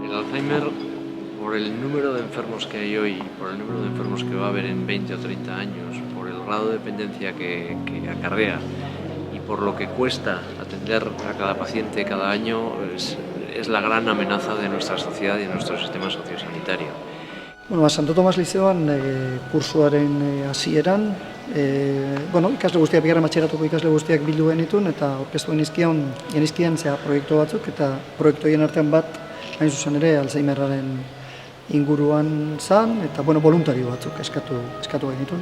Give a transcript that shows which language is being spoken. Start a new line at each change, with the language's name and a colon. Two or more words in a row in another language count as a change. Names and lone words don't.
Spanish: Alzheimer, por el número de enfermos que hay hoy, por el número de enfermos que va a haber en 20 o 30 años, por el grado de dependencia que acarrea y por lo que cuesta atender a cada paciente cada año, es la gran amenaza de nuestra sociedad y de nuestro sistema sociosanitario.
Basque: Bueno, Santo Tomas Lizeoan kursuaren hasieran, ikasle guztiak, bigarren batxilleratuko ikasle guztiak bildu genituen eta aurkeztu genizkien proiektu batzuk, eta proiektu horien artean bat, hain zuzen ere, Alzheimerraren inguruan zan, eta voluntario batzuk eskatu genituen.